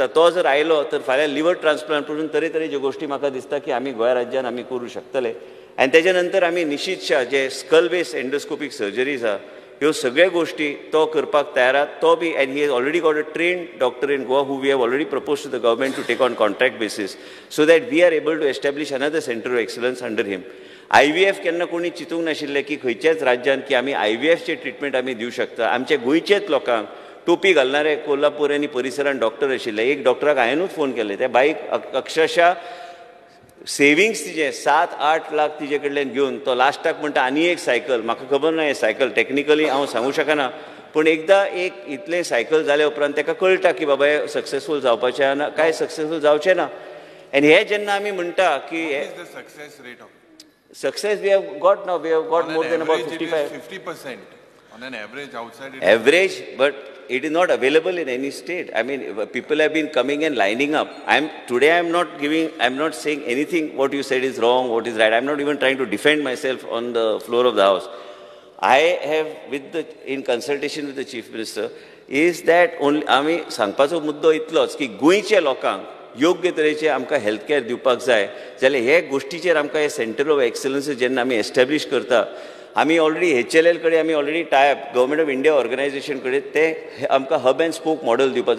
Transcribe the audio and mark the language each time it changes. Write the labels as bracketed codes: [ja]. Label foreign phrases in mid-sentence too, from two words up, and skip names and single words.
[kok] तो जर आयलो तर फाल्यां [en] liver transplant [kok] करून तरेतरेच्यो गोश्टी म्हाका दिसता की आमी गोंय राज्यान आमी करूं शकतले. आनी तेजे नंतर आमी निश्चितशा जे [en] skull base endoscopic surgeries [kok] आहा ह्यो सगळ्यो गोश्टी तो करपाक तयार आहा. [en] To be and he has already got a trained doctor in Goa who we have already proposed to the government to take on contract basis so that we are able to establish another centre of excellence under him. [kok] IVF केन्ना कोणी चिंतूंक नाशिल्लें की खंयच्याच राज्यान की आमी IVFचे ट्रिटमेंट आमी दिवं शकता. आमचे गोंयचेच लोकांक टोपी घालणारे कोल्हापूर आनी परिसरान डॉक्टर आशिल्ले. एक डॉक्टराक हांवेनूच फोन केले त्या बाईक अक्षरशः सेविंग्स तिजे 7-8 लाख तिजे कडल्यान घेवन तो लास्टाक म्हणटा आनी एक सायकल. म्हाका खबर ना हें सायकल टॅक्निकली हांव सांगूं शकना, पूण एकदां एक इतलें सायकल जाल्या उपरांत ताका कळटा की बाबा हें सक्सेसफूल जावपाचें ना काय सक्सेसफूल जावचें ना. आनी हे जेन्ना आमी म्हणटा की [en] success we have got now we have got more than about 50% on an average outside average, but it is not available in any state. I mean, people have been coming and lining up. I'm not saying anything what you said is wrong, what is right. I'm not even trying to defend myself on the floor of the house. I have in consultation with the chief minister is that only [kok] आमी सांगपाचो मुद्दो इतलोच की गोंयच्या लोकांक योग्य तरेचे आमकां [en] health care [kok] दिवपाक जाय जाल्यार हे गोश्टीचेर आमकां हे [en] centre of excellence [kok] जेन्ना आमी एस्टॅब्लीश करता आमी ऑलरेडी HLL कडेन आमी [en] already type Government of India organisation [kok] कडेन ते आमकां [en] hub and spoke model [kok] दिवपाचो.